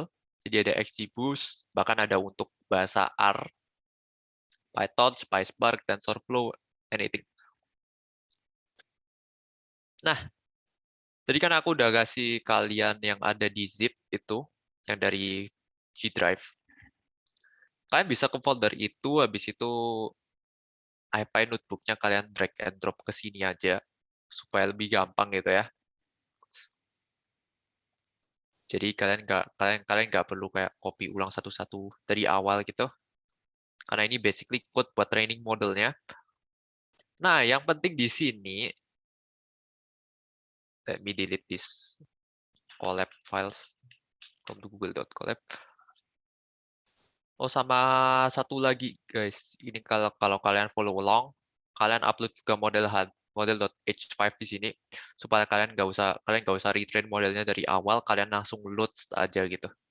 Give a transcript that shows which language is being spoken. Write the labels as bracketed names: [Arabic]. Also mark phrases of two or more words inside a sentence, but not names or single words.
[Indonesian] Jadi ada XGBoost, bahkan ada untuk bahasa R, Python, SpiceBark, TensorFlow, anything. Nah, tadi kan aku udah kasih kalian yang ada di zip itu, yang dari G Drive. Kalian bisa ke folder itu, habis itu IPy notebooknya kalian [English] drag and drop [Indonesian] ke sini aja, supaya lebih gampang gitu ya. Jadi kalian nggak perlu kayak copy ulang satu-satu dari awal gitu, karena ini [English] basically code [Indonesian] buat training modelnya. Nah, yang penting di sini, [English] let me delete this collab files from the google.colab. [Indonesian] Oh, sama satu lagi guys, ini kalau kalian [English] follow along, [Indonesian] kalian upload juga model.h5 di sini supaya kalian nggak usah retrain modelnya dari awal, kalian langsung load aja gitu.